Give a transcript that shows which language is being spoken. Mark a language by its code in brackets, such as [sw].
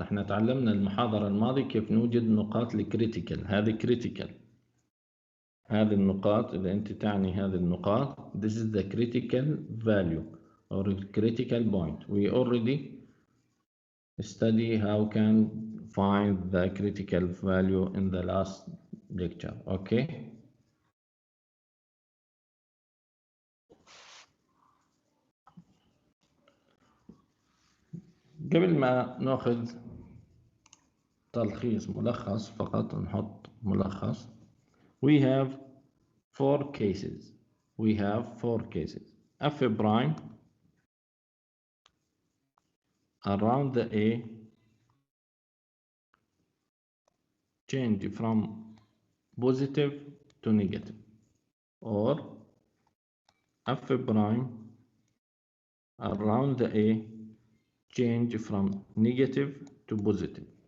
[ar] احنا تعلمنا المحاضرة الماضية كيف نوجد نقاط الكريتيكال. هذه كريتيكال. هذه النقاط إذا أنت تعني هذه النقاط [en] this is the critical value or critical point. We already study how can find the critical value in the last lecture. Okay. [ar] قبل ما ناخذ تلخيص ملخص فقط نحط ملخص. [en] We have four cases. We have four cases. F prime around the A change from positive to negative, or f prime around the A change from negative to positive.